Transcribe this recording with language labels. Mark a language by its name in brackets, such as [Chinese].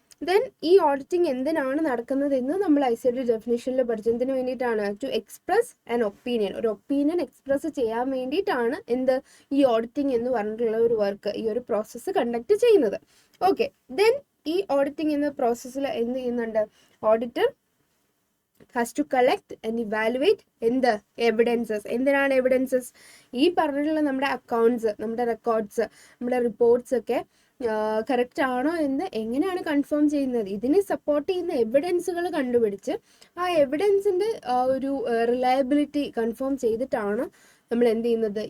[Malayalam] Then ഈ auditing എന്തിനാണ് നടക്കുന്നതെന്ന് നമ്മൾ ICAR ഡെഫിനേഷനിൽ പഠിച്ചു. എന്തിനു വേണ്ടിയിട്ടാണ്? [English] To express an opinion. [Malayalam] ഒരു ഒപ്പീനിയൻ എക്സ്പ്രസ് ചെയ്യാൻ വേണ്ടിയിട്ടാണ് ഈ ഓഡിറ്റിംഗ് എന്ന് പറഞ്ഞിട്ടുള്ള ഒരു വർക്ക്, ഈ ഒരു പ്രോസസ്സ് കണ്ടക്ട് ചെയ്യുന്നത്. ഓക്കെ, ദെൻ ഈ ഓഡിറ്റിംഗ് എന്ന പ്രോസസ്സിൽ എന്ത് ചെയ്യുന്നുണ്ട്? [English] Auditor has to collect and evaluate evidences. [Malayalam] എന്തിനാണ് എവിഡൻസസ്? ഈ പറഞ്ഞിട്ടുള്ള നമ്മുടെ അക്കൗണ്ട്സ്, നമ്മുടെ റെക്കോർഡ്സ്, നമ്മുടെ റിപ്പോർട്ട്സ് ഒക്കെ കറക്റ്റ് ആണോ എന്ന് എങ്ങനെയാണ് കൺഫേം ചെയ്യുന്നത്? ഇതിനെ സപ്പോർട്ട് ചെയ്യുന്ന എവിഡൻസുകൾ കണ്ടുപിടിച്ച് ആ എവിഡൻസിൻ്റെ ഒരു റിലയബിലിറ്റി കൺഫേം ചെയ്തിട്ടാണ് നമ്മൾ എന്ത് ചെയ്യുന്നത്?